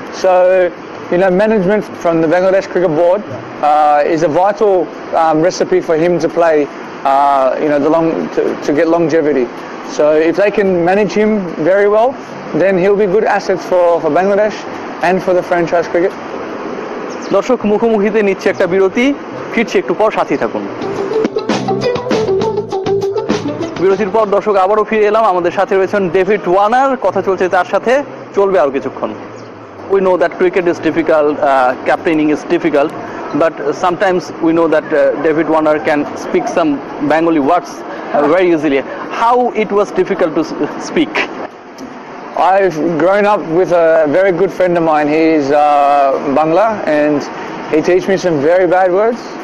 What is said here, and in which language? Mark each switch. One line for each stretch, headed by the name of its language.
English: So, you know, management from the Bangladesh Cricket Board is a vital recipe for him to play, you know, to get longevity. So if they can manage him very well, then he'll be good assets for Bangladesh and for the franchise cricket.
Bangla: দর্শক মুখোমুখিতে নিচ্ছে একটা বিরতি, ফিরছে একটু পর, সাথেই থাকুন। বিরতির পর দর্শক আবারও ফিরে এলাম, আমাদের সাথে রয়েছেন ডেভিড ওয়ার্নার, কথা চলছে তার সাথে, চলবে আরো কিছুক্ষণ।
English: We know that cricket is difficult, captaining is difficult, but sometimes we know that David Warner can speak some Bengali words very easily. How it was difficult to speak? I've grown up with a very good friend of mine. He's Bangla, and he teaches me some very bad words.